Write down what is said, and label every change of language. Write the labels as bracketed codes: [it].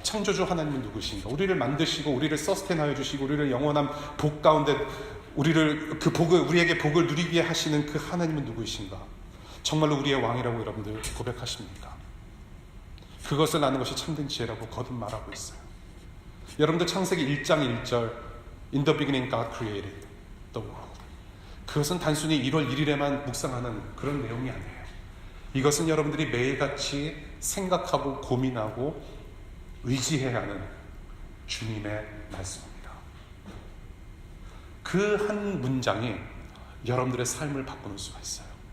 [ko] 창조주 하나님은 누구신가? 우리를 만드시고 우리를 서스테인하여 주시고 우리를 영원한 복 가운데 우리에게 복을 누리게 하시는 그 하나님은 누구이신가? 정말로 우리의 왕이라고 여러분들 고백하십니까? 그것을 아는 것이 참된 지혜라고 거듭 말하고 있어요. 여러분들 창세기 1장 1절 [en] In the beginning God created the world. [ko] 그것은 단순히 1월 1일에만 묵상하는 그런 내용이 아니에요. 이것은 여러분들이 매일같이 생각하고 고민하고 의지해야 하는 주님의 말씀입니다. 그 한 문장이 여러분들의 삶을 바꾸는 수가 있어요.